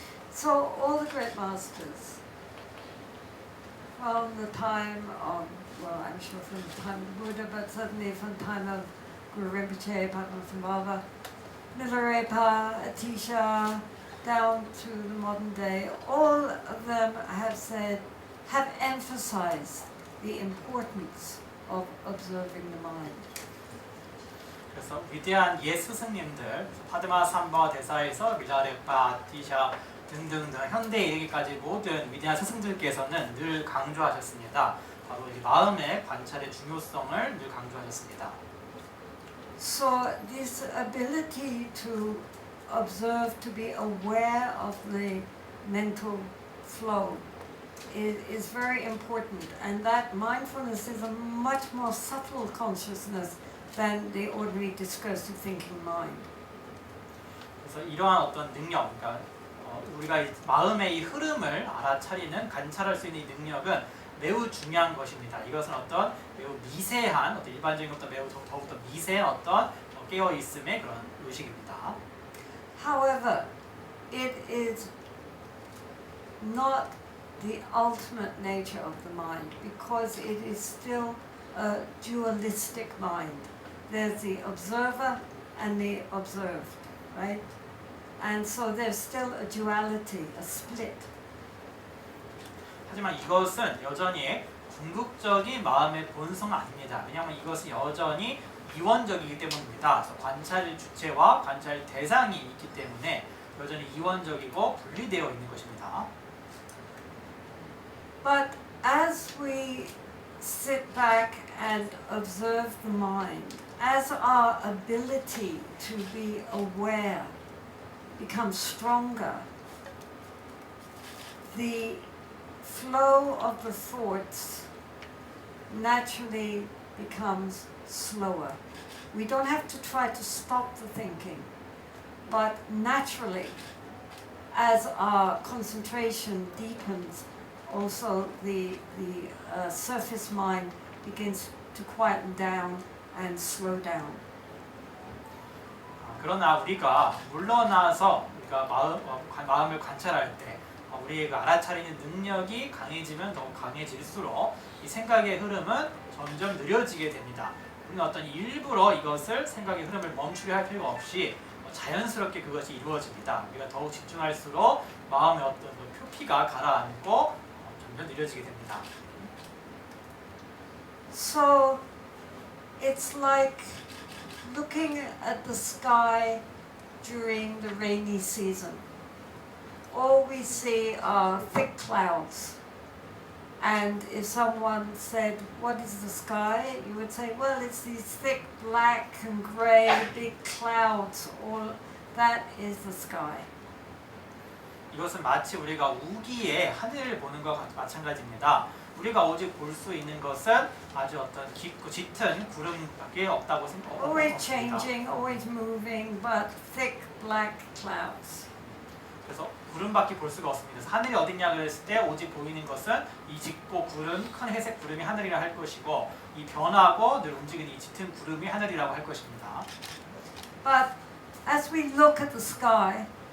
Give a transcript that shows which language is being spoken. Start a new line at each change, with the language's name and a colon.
English: So all the great masters, from the time of, well, I'm sure from the time of Buddha, but certainly from the time of Guru Rinpoche, Padmasambhava, Milarepa, Atisha, down to the modern day, all of them have emphasized the importance of observing the mind.
Korean: 그래서 위대한 예 스승님들, 파드마삼바 대사에서 밀라레파, 아티샤 등등등 현대에 이르기까지 모든 위대한 스승들께서는 늘 강조하셨습니다. 바로 이 마음의 관찰의 중요성을 늘 강조하셨습니다.
English: So this ability to observe, to be aware of the mental flow is very important, and that mindfulness is a much more subtle consciousness than the ordinary discursive thinking mind.
Korean: 그래서 이러한 어떤 능력, 그러니까 우리가 이 마음의 이 흐름을 알아차리는 관찰할 수 있는 이 능력은 매우 중요한 것입니다. 이것은 어떤 매우 미세한, 어떤 일반적인 것보다 매우 더욱더 미세한 어떤 깨어 있음의 그런 의식입니다.
English: However, it is not the ultimate nature of the mind because it is still a dualistic mind. There's the observer and the observed, right? And so there's still a duality, a split.
Korean: 하지만 이것은 여전히 궁극적인 마음의 본성은 아닙니다. 왜냐하면 이것은 여전히 이원적이기 때문입니다. 그래서 관찰 주체와 관찰 대상이 있기 때문에 여전히 이원적이고 분리되어 있는 것입니다.
English: But as we sit back and observe the mind, as our ability to be aware becomes stronger, the flow of the thoughts naturally becomes slower. We don't have to try to stop the thinking, but naturally, as our concentration deepens, also the surface mind begins to quieten down and slow down.
Korean: 그러나 우리가 물러나서 우리가 마음을 관찰할 때 우리가 알아차리는 능력이 강해지면 더욱 강해질수록 이 생각의 흐름은 점점 느려지게 됩니다. 우리는 어떤 일부러 이것을 생각의 흐름을 멈추게 할 필요가 없이 자연스럽게 그것이 이루어집니다. 우리가 더욱 집중할수록 마음의 어떤 표피가 가라앉고 점점 느려지게 됩니다.
English: So it's like looking at the sky during the rainy season. All we see are thick clouds. And if someone said, "What is the sky?" you would say, "Well, it's these thick black and grey big clouds. All that is the sky."
Korean: 이것은 마치 우리가 우기에 하늘을 보는 것과 마찬가지입니다. 우리가 오직 볼 수 있는 것은 아주 어떤 깊고 짙은 구름밖에 없다고 생각합니다.
English: Always changing, always moving, but thick black clouds.
Korean: 그래서 구름밖에 볼 수가 없습니다. 그래서 하늘이 어딨냐 그랬을 때 오직 보이는 것은 이 짙고 구름, 큰 회색 구름이 하늘이라 할 것이고 이 변하고 늘 움직이는 이 짙은 구름이 하늘이라고 할 것입니다. But as we look at the sky,